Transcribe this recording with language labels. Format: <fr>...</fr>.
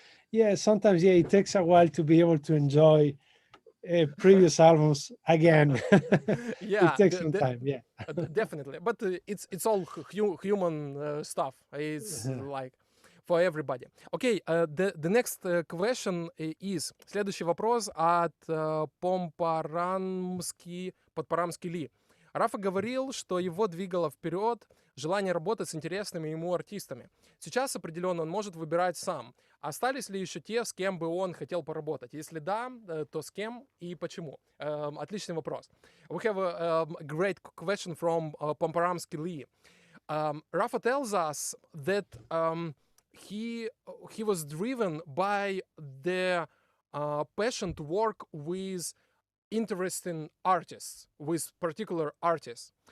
<en>Yeah, sometimes it takes a while to be able to enjoy previous albums again. Yeah, it takes some time. Yeah, definitely, but it's all human stuff. It's like for everybody. Okay, the next question is...</en> <ru>Следующий вопрос от Подпарамский Ли. Рафа говорил, что его двигало вперед желание работать с интересными ему артистами. Сейчас определенно он может выбирать сам. Остались ли еще те, с кем бы он хотел поработать? Если да, то с кем и почему? Отличный вопрос.</ru> <en>We have a great question from Подпарамский Ли. Rafa tells us that he was driven by the passion to work with interesting artists, with particular artists.</en>